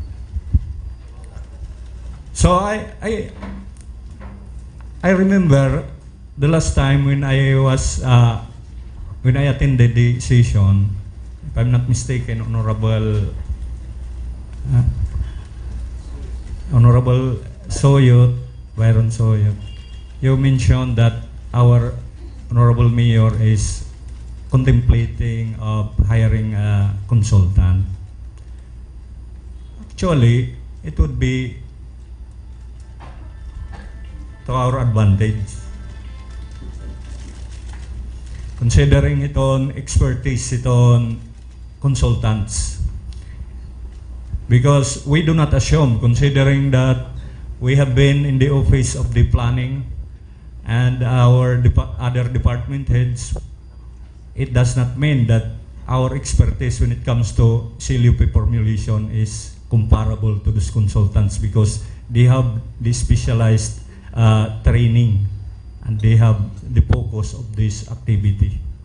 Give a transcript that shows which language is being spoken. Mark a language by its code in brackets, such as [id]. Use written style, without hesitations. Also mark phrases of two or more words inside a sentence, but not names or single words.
[en] So I remember the last time when I attended the session, if I'm not mistaken, Honorable Honorable Soyot, Byron Soyot, you mentioned that our Honorable Mayor is contemplating of hiring a consultant. Actually, it would be to our advantage. Considering iton expertise iton consultants. Because we do not assume, considering that we have been in the office of the planning and our other department heads, it does not mean that our expertise when it comes to CLUP formulation is comparable to those consultants, because they have the specialized training and they have the focus of this activity.